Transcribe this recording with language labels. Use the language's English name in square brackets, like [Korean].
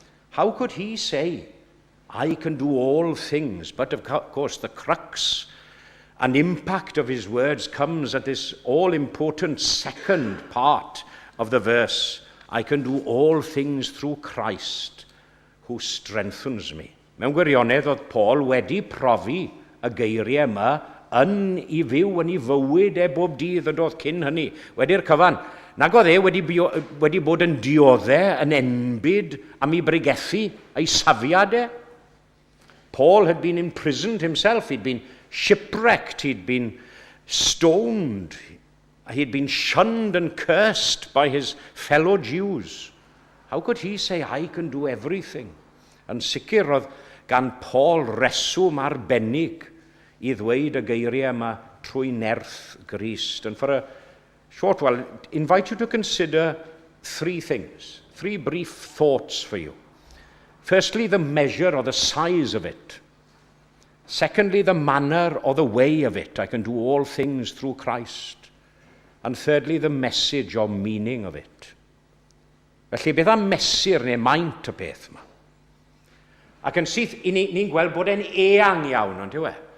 [English] How could he say, I can do all things? But of course, the crux and impact of his words comes at this all-important second part of the verse. I can do all things through Christ who strengthens me. [Welsh] Mewn gwirionedd oedd Paul wedi profi y geiriau yma yn I fyw yn I fywyd bob dydd y doedd cyn hynny. Wedi'r cyfan, nag oedd wedi bod yn dioddau, yn enbyd am I bregethu, ei safiad [English] Paul had been imprisoned himself, he'd been shipwrecked, he'd been stoned, he'd been shunned and cursed by his fellow Jews. How could he say, I can do everything? [Welsh] Yn sicr oedd gan Paul reswm arbennig I ddweud y geiriau yma trwy nerth Grist. [English] And for a short while, invite you to consider three things, three brief thoughts for you. Firstly, the measure or the size of it. Secondly, the manner or the way of it. I can do all things through Christ. And thirdly, the message or meaning of it. [Welsh] Felly, beth am mesur neu maint y beth yma? Ac yn syth, ni'n gweld bod e'n eang iawn, ond yw e?